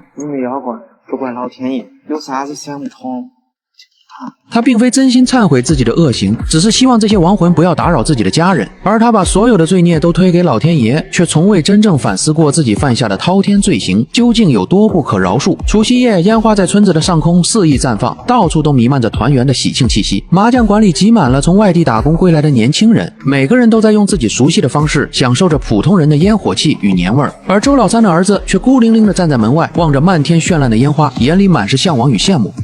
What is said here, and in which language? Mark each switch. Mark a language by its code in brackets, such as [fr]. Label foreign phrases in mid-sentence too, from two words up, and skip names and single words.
[zh] 你們要怪都怪老天爺，有啥子想不通。他並非真心懺悔自己的惡行，只是希望這些亡魂不要打擾自己的家人，而他把所有的罪孽都推給老天爺，卻從未真正反思過自己犯下的滔天罪行究竟有多不可饒恕。除夕夜，煙花在村子的上空肆意綻放，到處都彌漫着團圓的喜慶氣息。麻將館裡擠滿了從外地打工歸來的年輕人，每個人都在用自己熟悉的方式享受着普通人的煙火氣與年味兒。而周老三的兒子卻孤零零地站在門外，望着漫天絢爛的煙花，眼裡滿是向往與羡慕。